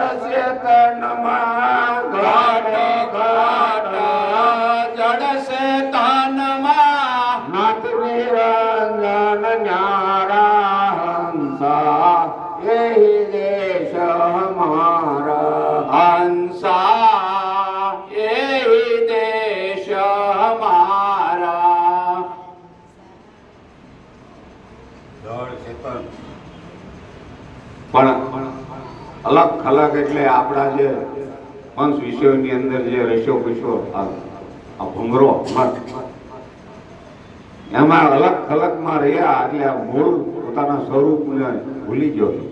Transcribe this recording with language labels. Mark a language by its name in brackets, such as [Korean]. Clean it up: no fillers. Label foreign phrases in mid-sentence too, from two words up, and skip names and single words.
[Hindi] से तनमा घाटो घाट जड़ से तनमा नाथ निरंजन न्यारा हंसा यही देश हमारा हंसा यही देश हमारा [Gujarati] પણ અલગ ખલક એટલે આપણા જે પંચ વિષયોની અંદર જે રસ્યો પૂછ્યો આ ભૂંગરો એમાં અલગ ખલકમાં રહ્યા એટલે આ મૂળ પોતાના સ્વરૂપને ભૂલી ગયો.